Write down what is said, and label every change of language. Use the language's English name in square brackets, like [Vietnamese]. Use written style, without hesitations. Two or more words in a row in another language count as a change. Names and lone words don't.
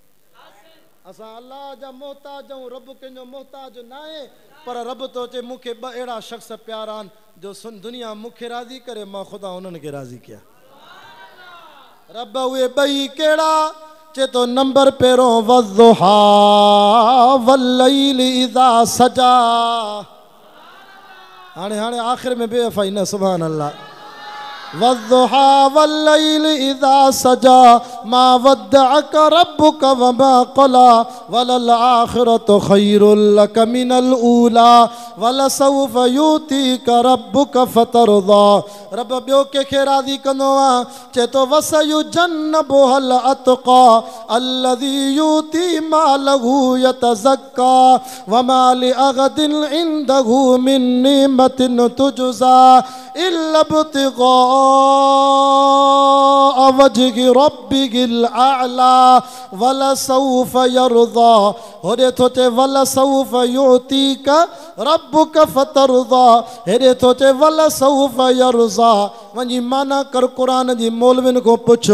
[Sindhi] असां अल्लाह जा मोहताज आहियूं, रब कंहिंजो मोहताज न आहे, पर रब तो चे मूंखे 2 अहिड़ा शख़्स प्यारा आहिनि जो सुन दुनिया मूंखे राज़ी करे, मां ख़ुदा उन्हनि खे राज़ी कया। रब उहे 2 कहिड़ा? चे तो नंबर पहिरों [Arabic] والضحى والليل إذا سجى. [Sindhi] हाणे आख़िर में बेवफ़ाई न, [Arabic] سبحان الله. والضحى والليل إذا سجى ما ودعك ربك وما قلى وللآخرة خير لك من الأولى ولسوف يعطيك ربك فترضى. [Sindhi] रब ॿियो कंहिंखे राज़ी कंदो आहे? चए थो [Arabic] وسيجنبها الأتقى الذي يؤتي ماله يتزكى وما لأحد عنده من نعمة تجزى إلا ابتغاء وجه ربه الأعلى ولسوف يرضى. [Sindhi] होॾे थो चए [Arabic] ولسوف يعطيك ربك فترضى, [Sindhi] हेॾे थो चए [Arabic] ولسوف يرضى. [Sindhi] वञी माना कर क़ुरान जी मौलविन को पुछ।